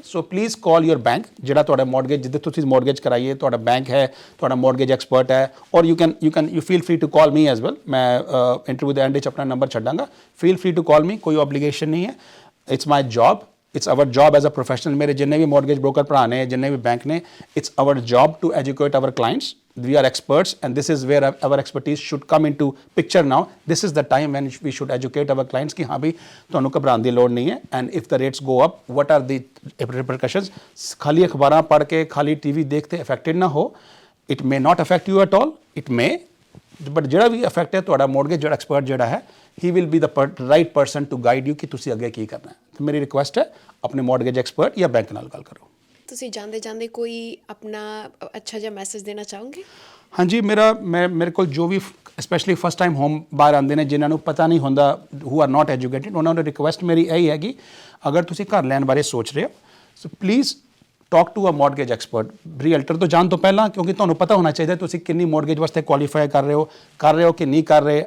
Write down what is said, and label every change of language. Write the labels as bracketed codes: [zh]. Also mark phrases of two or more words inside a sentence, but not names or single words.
[en] so please call your bank, [pa] ਜਿਹੜਾ ਤੁਹਾਡਾ ਮੌਰਗੇਜ ਜਿੱਥੇ ਤੁਸੀਂ ਮੌਰਗੇਜ ਕਰਾਈਏ ਤੁਹਾਡਾ ਬੈਂਕ ਹੈ, ਤੁਹਾਡਾ [en] mortgage expert [pa] ਹੈ, ਔਰ [en] you feel free to call me as well. [pa] ਮੈਂ ਇੰਟਰਵਿਊ ਦੇ ਐਂਡ ਵਿੱਚ ਆਪਣਾ ਨੰਬਰ ਛੱਡਾਂਗਾ, [en] feel free to call me, [pa] ਕੋਈ ਓਬਲੀਗੇਸ਼ਨ ਨਹੀਂ ਹੈ। [en] It's my job, it's our job as a professional. [pa] ਮੇਰੇ ਜਿੰਨੇ ਵੀ [en] mortgage broker [pa] ਭਰਾ ਨੇ, ਜਿੰਨੇ ਵੀ ਬੈਂਕ ਨੇ, [en] it's our job to educate our clients. We are experts and this is where our expertise should come into picture now. This is the time when we should educate our clients [hi] कि हाँ भाई [pa] ਤੁਹਾਨੂੰ ਘਬਰਾਉਣ ਦੀ ਲੋੜ ਨਹੀਂ ਹੈ [en] and if the rates go up what are the repercussions। [pa] ਖਾਲੀ ਅਖਬਾਰਾਂ ਪੜ੍ਹ ਕੇ ਖਾਲੀ ਟੀਵੀ ਦੇਖ ਕੇ ਅਫੈਕਟਡ ਨਾ ਹੋ। [en] it may not affect you at all, it may, but [pa] ਜਿਹੜਾ ਵੀ ਅਫੈਕਟ ਹੈ ਤੁਹਾਡਾ ਮੌਰਗੇਜ ਜਿਹੜਾ ਐਕਸਪਰਟ ਜਿਹੜਾ ਹੈ [en] he will be the right person to guide you [pa] ਕਿ ਤੁਸੀਂ ਅੱਗੇ ਕੀ ਕਰਨਾ ਹੈ। ਤੇ ਮੇਰੀ ਰਿਕੁਐਸਟ ਹੈ ਆਪਣੇ [en] mortgage expert [pa] ਜਾਂ ਬੈਂਕ ਨਾਲ ਗੱਲ ਕਰੋ। ਤੁਸੀਂ ਜਾਂਦੇ ਜਾਂਦੇ ਕੋਈ ਆਪਣਾ ਅੱਛਾ ਜਿਹਾ ਮੈਸੇਜ ਦੇਣਾ ਚਾਹੋਗੇ? ਹਾਂਜੀ, ਮੇਰੇ ਕੋਲ ਜੋ ਵੀ [en] specially first time home [pa] ਬਾਹਰ ਆਉਂਦੇ ਨੇ ਜਿਨ੍ਹਾਂ ਨੂੰ ਪਤਾ ਨਹੀਂ ਹੁੰਦਾ, [en] who are not educated, [pa] ਉਹਨਾਂ ਨੂੰ ਰਿਕੁਐਸਟ ਮੇਰੀ ਇਹੀ ਹੈ ਕਿ ਅਗਰ ਤੁਸੀਂ ਘਰ ਲੈਣ ਬਾਰੇ ਸੋਚ ਰਹੇ ਹੋ [en] so please talk to a mortgage expert [pa] ਰੀਅਲਟਰ ਤੋਂ ਜਾਣ ਤੋਂ ਪਹਿਲਾਂ, ਕਿਉਂਕਿ ਤੁਹਾਨੂੰ ਪਤਾ ਹੋਣਾ ਚਾਹੀਦਾ ਤੁਸੀਂ ਕਿੰਨੀ ਮੌਰਗੇਜ ਵਾਸਤੇ ਕੁਆਲੀਫਾਈ ਕਰ ਰਹੇ ਹੋ ਕਿ ਨਹੀਂ ਕਰ ਰਹੇ।